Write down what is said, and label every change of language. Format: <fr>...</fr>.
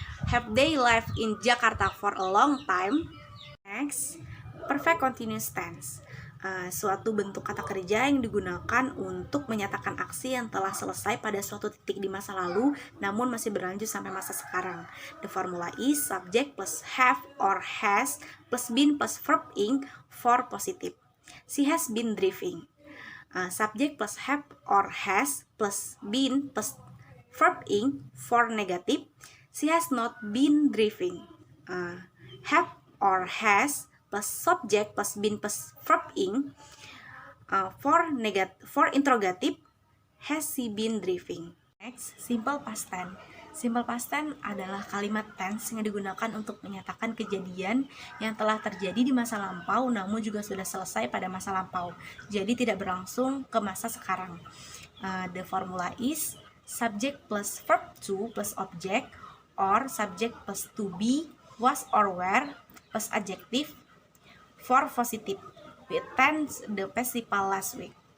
<en>Have they lived in Jakarta for a long time? Next, perfect continuous tense.</en> <id>Suatu bentuk kata kerja yang digunakan untuk menyatakan aksi yang telah selesai pada suatu titik di masa lalu namun masih berlanjut sampai masa sekarang.</id> <en>The formula is subject plus have or has plus been plus verb ing. For positive, she has been driving. Subject plus have or has plus been plus verb ing. For negative, she has not been driving. Have or has plus subject plus been plus verb ing. For interrogative, has she been driving? Next, simple past tense.</en> <id>Simple past tense adalah kalimat tense yang digunakan untuk menyatakan kejadian yang telah terjadi di masa lampau namun juga sudah selesai pada masa lampau, jadi tidak berlangsung ke masa sekarang.</id> <en>The formula is subject plus verb 2 plus object or subject plus to be, was or were plus adjective. For positive, we tense the participle last week.</en>